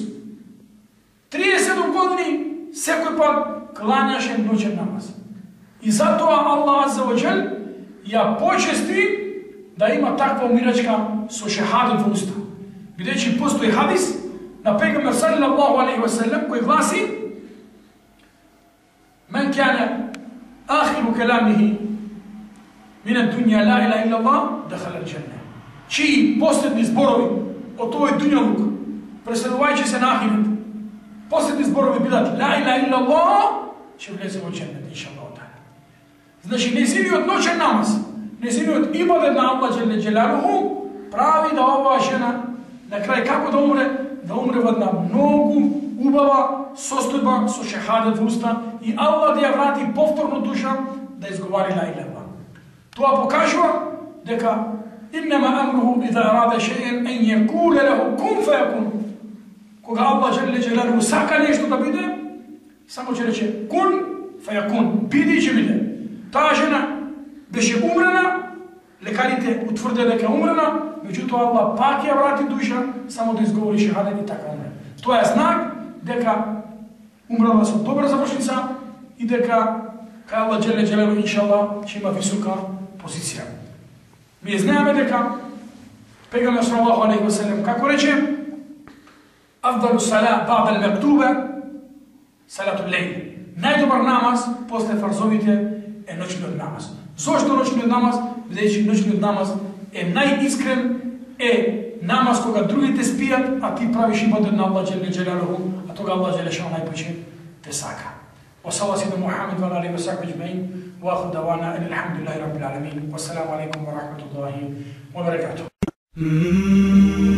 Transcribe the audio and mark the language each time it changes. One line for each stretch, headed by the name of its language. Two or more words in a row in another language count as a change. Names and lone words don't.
Macedonian: 37 години секој пат клањаше ноќен намаз. И затоа Аллах
Arabic: عز وجل
Macedonian: ја почести да има таква умирачка со шехадот во уста. Бидејќи постои хадис на пегамбер
Arabic: صلى الله عليه وسلم
Macedonian: кој гласи:
Arabic: "من كان آخر كلامه من الدنيا لا إله إلا الله دخل الجنة."
Macedonian: Чии последни зборови од овој дуњалук, преселувајќи се на ахирет, последни зборови бидат
Arabic: لا إله إلا الله,
Macedonian: ќе влезе во џеннет иншаллах. Значи, незиниот ноќен намаз, незиниот ибадет на Аллах
Arabic: جل جلاله
Macedonian: прави да оваа жена на крај како да умре во една многу убава состојба со шехадет во уста и Аллах да ја врати повторно душа да изговари
Arabic: لا إله.
Macedonian: Тоа покажува дека
Arabic: إنما أمره إذا أراد شيئا أن يقول له كن فيكون.
Macedonian: Кога Аллах
Arabic: جل جلاله
Macedonian: сака нешто да биде, само ќе рече
Arabic: كن فيكون,
Macedonian: биди и ќе биде. Таа жена беше умрена, лекарите утврдија дека умрена, меѓутоа Аллах пак ја врати душа, само да изговори шехадет и така умре. Тоа е знак дека умрела со добра завршница и дека кај Аллах
Arabic: جل جلاله
Macedonian: иншаллах ќе има висока позиција. Ние знаеме дека пегамбер
Arabic: صلى الله عليه وسلم
Macedonian: како рече:
Arabic: "أفضل الصلاة بعد المكتوبة صلاة الليل."
Macedonian: Најдобар намаз после фарзовите е ноќниот намаз. Зошто ноќниот намаз? Бидејќи ноќниот намаз е најискрен, е намаз кога другите спијат, а ти правиш ибадет на Аллах
Arabic: جل جلاله,
Macedonian: а тога Аллах
Arabic: جل شأنه
Macedonian: најпоче те сака.
Arabic: وصلى الله على محمد وعلى آله وصحبه أجمعين وآخر دعوانا الحمد لله رب العالمين. والسلام عليكم ورحمة الله وبركاته.